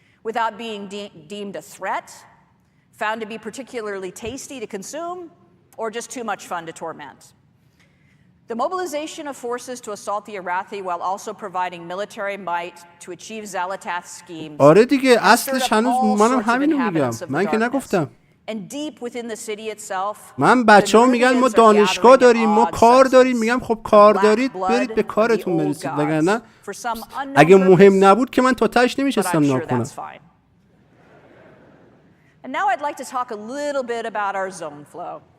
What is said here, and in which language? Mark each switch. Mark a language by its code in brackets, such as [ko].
[en] Without being deemed a threat, found to be particularly tasty to consume, or just too much fun to torment. The mobilization of forces to assault the Arathi while also providing military might to achieve Xalatath's schemes. [fa] آره دیگه، اصلش هنوز منم همینو میگم، من که نگفتم. [en] And deep within the city itself, [fa] من بچه‌ها میگن ما دانشگاه داریم، ما کار داریم، میگم خب کار دارید برید به کارتون برسید، وگرنه اگه مهم نبود که من تا تهش نمیشستم ناکنم. [en] And now I'd like to talk a little bit about our zone flow.